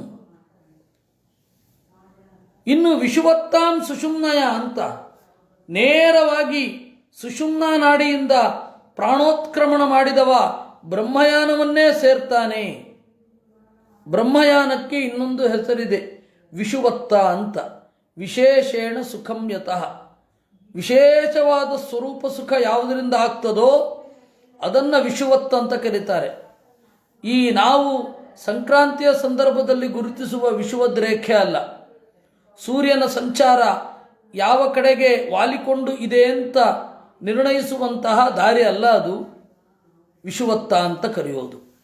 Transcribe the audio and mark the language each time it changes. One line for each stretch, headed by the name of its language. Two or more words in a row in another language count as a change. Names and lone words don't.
Kannada: ಇನ್ನು
Sanskrit: ವಿಷುವತ್ತಾಂ ಸುಷುಮ್ನಯ
Kannada: ಅಂತ ನೇರವಾಗಿ ಸುಷುಮ್ನಾ ನಾಡಿಯಿಂದ ಪ್ರಾಣೋತ್ಕ್ರಮಣ ಮಾಡಿದವ ಬ್ರಹ್ಮಯಾನವನ್ನೇ ಸೇರ್ತಾನೆ. ಬ್ರಹ್ಮಯಾನಕ್ಕೆ ಇನ್ನೊಂದು ಹೆಸರಿದೆ, ವಿಷುವತ್ತ ಅಂತ.
Sanskrit: ವಿಶೇಷೇಣ ಸುಖಂ ಯತಃ,
Kannada: ವಿಶೇಷವಾದ ಸ್ವರೂಪ ಸುಖ ಯಾವುದರಿಂದ ಆಗ್ತದೋ ಅದನ್ನು ವಿಷುವತ್ತ ಅಂತ ಕರೀತಾರೆ. ಈ ನಾವು ಸಂಕ್ರಾಂತಿಯ ಸಂದರ್ಭದಲ್ಲಿ ಗುರುತಿಸುವ ವಿಷುವದ್ ರೇಖೆ ಅಲ್ಲ, ಸೂರ್ಯನ ಸಂಚಾರ ಯಾವ ಕಡೆಗೆ ವಾಲಿಕೊಂಡು ಇದೆ ಅಂತ ನಿರ್ಣಯಿಸುವಂತಹ ದಾರಿ ಅಲ್ಲ, ಅದು ವಿಷುವತ್ತ ಅಂತ ಕರೆಯೋದು.